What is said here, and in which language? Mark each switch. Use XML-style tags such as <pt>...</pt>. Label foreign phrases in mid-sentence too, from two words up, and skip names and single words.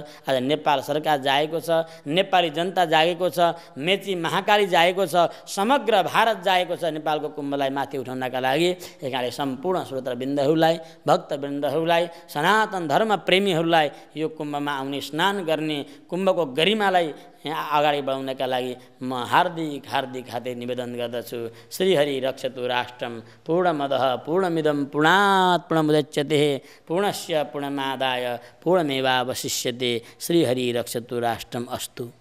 <ne>आज नेपाल सरकार जागेको छ, नेपाली जनता जागेको छ, मेची महाकाली जागेको छ, समग्र भारत जागेको छ नेपालको कुम्भलाई माथि उठाउनका लागि। यसकारणले सम्पूर्ण श्रोतावृन्दहरूलाई, भक्तवृन्दहरूलाई, सनातन धर्म प्रेमीहरूलाई यो कुम्भमा आउने, स्नान गर्ने, कुम्भको गरिमालाई अगाडि बढाउनका लागि म हार्दिक निवेदन गर्दछु।</ne> <sa>श्रीहरि रक्षतु राष्ट्रम पूर्णमदः पूर्णमिदं पूर्णात् पूर्णमुदच्यते पूर्णस्य पूर्णमादाय पूर्णमेवावशिष्यते। श्रीहरि रक्षतु राष्ट्रम अस्तु।</sa>